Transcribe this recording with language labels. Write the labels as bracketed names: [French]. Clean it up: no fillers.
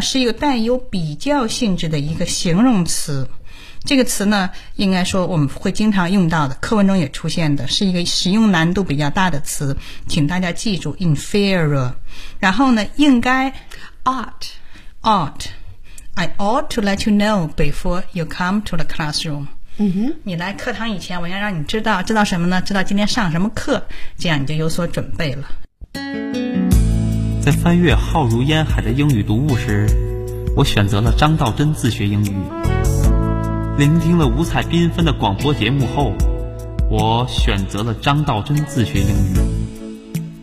[Chinese] 是一个带有比较性质的一个形容词。这个词呢，应该说我们会经常用到的，课文中也出现的，是一个使用难度比较大的词，请大家记住 inferior。然后呢，应该 [English] ought I ought to let you know before you come to the classroom。 Mm-hmm. [Chinese] 你来课堂以前，我要让你知道，知道什么呢？知道今天上什么课，这样你就有所准备了。在翻阅浩如烟海的英语读物时，我选择了张道真自学英语。聆听了五彩缤纷的广播节目后，我选择了张道真自学英语。